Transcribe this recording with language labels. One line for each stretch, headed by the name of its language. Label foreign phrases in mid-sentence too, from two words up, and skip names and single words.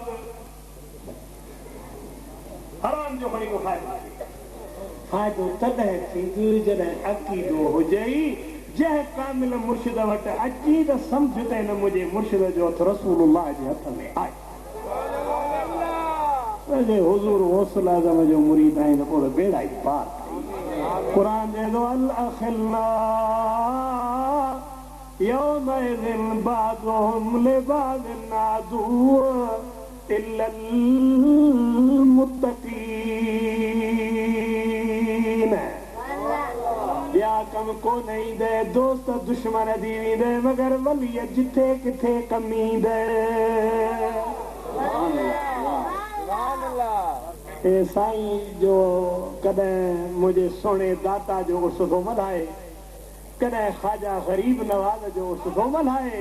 Sindhi: हराम जो खणी को फ़ाइदो तॾहिं थींदो जॾहिं अक़ीदो हुजे जंहिं कामिल मुर्शिद वटि अची त सम्झ त हिन मुंहिंजे मुर्शिद जो हथ रसूलुल्लाह जे हथ में आहे हुज़ूर गौसल आज़म जो मुरीद आहीं त पोइ बेड़ा ई पार क़ुर चए थो
Arabic: الأخلاء يومئذ بعضهم لبعض عدو إلا المتقين
Sindhi: ॿिया कम कोन ईंदे दोस्त दुश्मन थी वेंदे मगर वलीअ जिथे किथे कम ईंदे साईं जो कॾहिं मुंहिंजे सोणे दाता जो उर्स थो मल्हाए कॾहिं ख़्वाजा ग़रीब नवाज़ जो उर्स थो मल्हाए